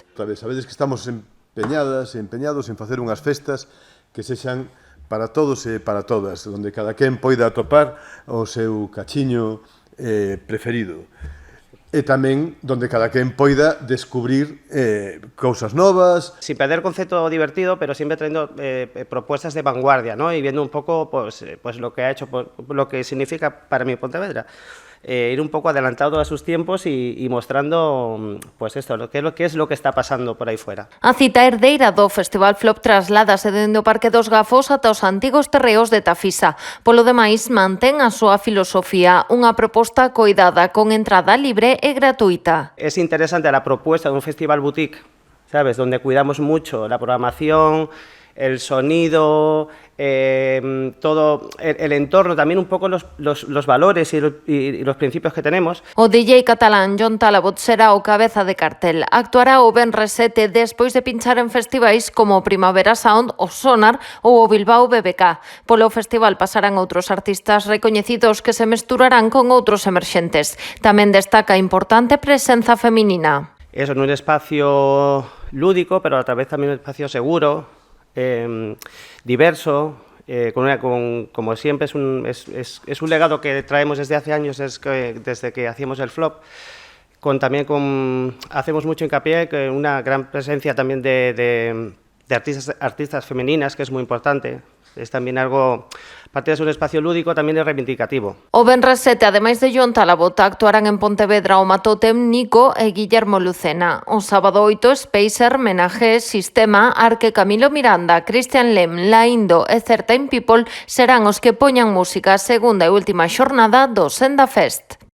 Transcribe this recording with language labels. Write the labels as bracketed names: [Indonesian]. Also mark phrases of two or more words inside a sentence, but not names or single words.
[Galician] Sabedes que estamos empeñados en facer unhas festas que sexan para todos e para todas, onde cada quen poida atopar o seu cachiño preferido. E tamén donde cada quen poida descubrir cousas novas. [Spanish] Sin perder concepto divertido, pero siempre trayendo propuestas de vanguardia, ¿no? Y viendo un poco pues lo que ha hecho, lo que significa para mí Pontevedra. Ir un poco adelantado a sus tiempos y mostrando pues esto, lo que es lo que está pasando por aí fuera. [Galician] A cita herdeira do Festival Flop trasládase dende o Parque dos Gafos ata os antigos terreos de Tafisa. Polo demais, mantén a súa filosofía, unha proposta coidada con entrada libre e gratuita. [Spanish] Es interesante la propuesta de un festival boutique, ¿sabes? Donde cuidamos mucho la programación, el sonido, todo el entorno, también un poco los valores y los principios que tenemos. [Galician] O DJ catalán John Talabot será o cabeza de cartel. Actuará o Venres 7 despois de pinchar en festivais como Primavera Sound, o Sonar ou o Bilbao BBK. Polo festival pasarán outros artistas recoñecidos que se mesturarán con outros emerxentes. Tamén destaca a importante presenza feminina. [Spanish] Eso, en un espacio lúdico, pero a través también un espacio seguro, diverso, como siempre es un legado que traemos desde hace años, desde que hacíamos el Flop, hacemos mucho hincapié que una gran presencia también de artistas femeninas, que es muy importante. Es también algo, aparte de ser un espacio lúdico, también es reivindicativo. [Galician] O Venres 7, ademais de John Talabot, actuarán en Pontevedra o Matotem, Nico e Guillermo Lucena. O sábado 8, Spacer, Menaje, Sistema, Arque, Camilo Miranda, Christian Lem, La Indo e Certain People serán os que poñan música a segunda e última xornada do Senda Fest.